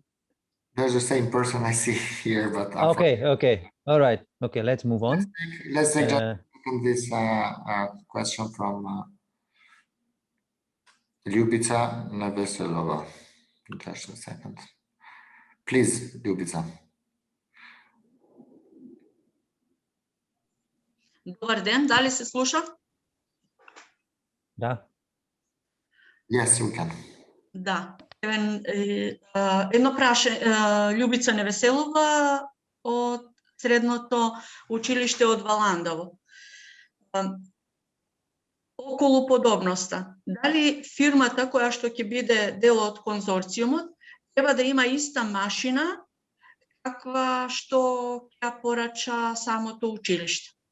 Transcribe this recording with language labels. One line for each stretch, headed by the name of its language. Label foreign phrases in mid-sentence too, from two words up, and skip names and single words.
English: There's the same person I see here, but okay, all right, okay, let's move on. Let's take this question from 𝗪𝗶𝗂 𝗥𝗲𝗴𝗶. Just a second. Please, 𝗪𝗶𝗂.
Macedonian: Добър ден, дали се слуша? Да.
English: Yes, we can.
Macedonian: Да. Едно праше Љубица Невеселова од средното училиште од Валандово. Околу подобноста. Дали фирмата која што ќе биде дел од конзорциумот треба да има иста машина каква што ќе порача самото училиште?